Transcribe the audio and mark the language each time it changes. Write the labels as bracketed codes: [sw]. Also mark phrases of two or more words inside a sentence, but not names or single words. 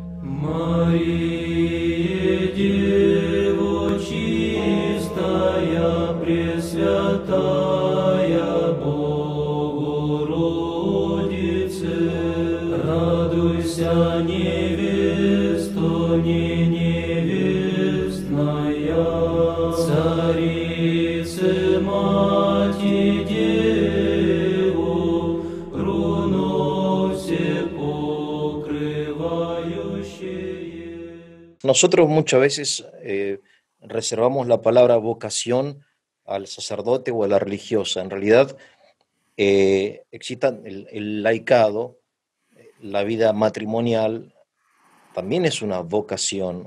[cu] Мария, Дева чистая, Пресвятая Богородице, радуйся, невесто не невестная, Царице Мати Деву, руно все покрывающее. [es] Nosotros muchas veces reservamos la palabra vocación al sacerdote o a la religiosa. En realidad, existe el laicado, la vida matrimonial, también es una vocación.